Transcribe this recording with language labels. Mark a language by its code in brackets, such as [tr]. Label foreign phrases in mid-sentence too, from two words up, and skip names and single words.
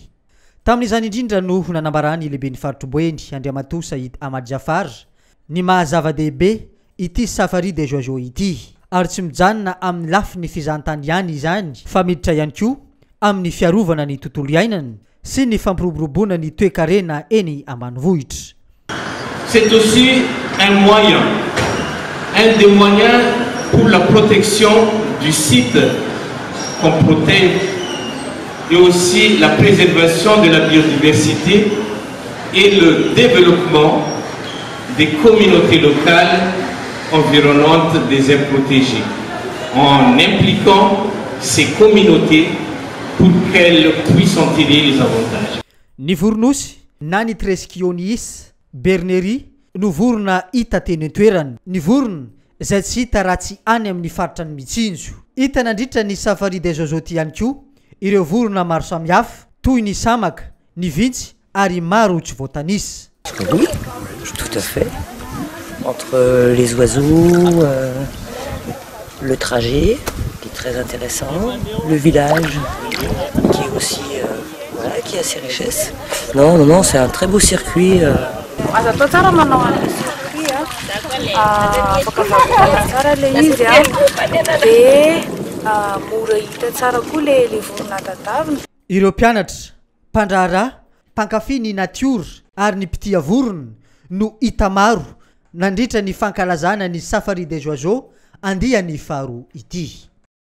[mg] Tamin'izany indrindra no nanambarany lehibe ny faritra Boeny Andriamatoa Ahmad Jafar ny mahazava-dehibe ity Saffari des Oiseaux ity ary tsy mijanona amin'ny lafiny fizahantany ihany izany fa miditra ihany koa amin'ny fiarovana ny tontolo iainana sy ny fampiroboroboana ny toe-karena eny ambanivohitra. [fr] C'est aussi un moyen, un des moyens pour la protection du site qu'on protège et aussi la préservation de la biodiversité et le développement des communautés locales environnantes des aires protégées, en impliquant ces communautés pour qu'elles puissent en tirer les avantages. [mg] Ny vornosy na ny treskionis bernerie no vorona hita teny toerana. Ny vorona izay tsy hita raha tsy any amin'ny faritra ny Mitsinjo. Hita nandritra ny Saffari des Oiseaux ihany koa ireo vorona maro samihafa toy ny samaka, ny vintsy ary maro tsy voatanisa. [fr] Oui, tout à fait. Entre les oiseaux, le trajet qui est très intéressant, le village qui est aussi voilà, qui a ses richesses. Non, c'est un très beau circuit. [mg] Ireo mpianatra, mpandraharaha, mpankafy ny natiora ary ny mpitia vorona no hita maro nandritra ny fankalazana ny Saffari des Oiseaux andehan'ny faharoa ity.